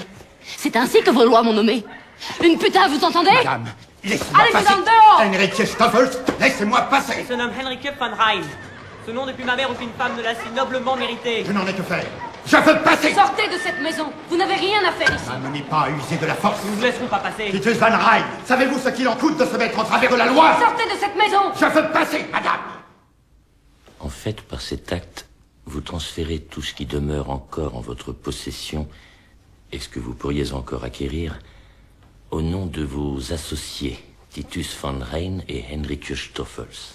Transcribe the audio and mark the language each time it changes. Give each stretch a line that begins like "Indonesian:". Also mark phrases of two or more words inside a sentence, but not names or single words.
French: C'est ainsi que vos lois m'ont nommé. Une putain, vous entendez? Madame, laissez-moi Allez-vous passer. dans le dehors! Henrique Stoffels, laissez-moi passer. Il se nomme Henrike van Rijn. Ce nom depuis ma mère aucune femme ne l'a si noblement mérité. Je n'en ai que faire. Je veux passer. Sortez de cette maison. Vous n'avez rien à faire ici. N'amenez pas à user de la force. Nous ne laisserons pas passer. Titus van Rijn, savez-vous ce qu'il en coûte de se mettre en travers de la loi? Sortez de cette maison. Je veux passer, madame. En fait, par cet acte, vous transférez tout ce qui demeure encore en votre possession et ce que vous pourriez encore acquérir au nom de vos associés, Titus van Rijn et Henrike Stoffels.